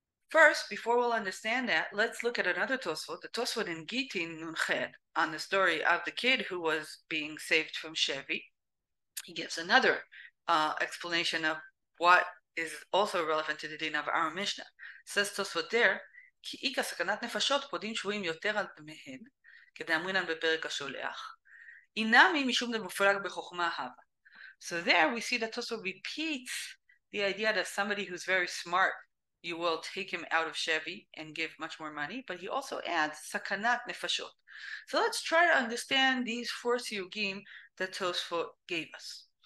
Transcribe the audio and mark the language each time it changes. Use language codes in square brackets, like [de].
[en] First, before we'll understand that, let's look at another Tosfot, the Tosfot in Gitin Nunched, on the story of the kid who was being saved from Shevi. He gives another explanation of what is also relevant to the din of our Mishnah. Says Tosfot there, [he] כי איכא סכנת נפשות פודין שבויים יותר על דמיהן, כדאמרינן בפרק השולח, אינמי משום דמופלג בחוכמה הווה. [en] So there we see that Tosfot repeats the idea that somebody who's very smart, you will take him out of Shevi and give much more money, but he also adds sakanat nefashot. So let's try to understand these four siyugim that Tosfot gave us.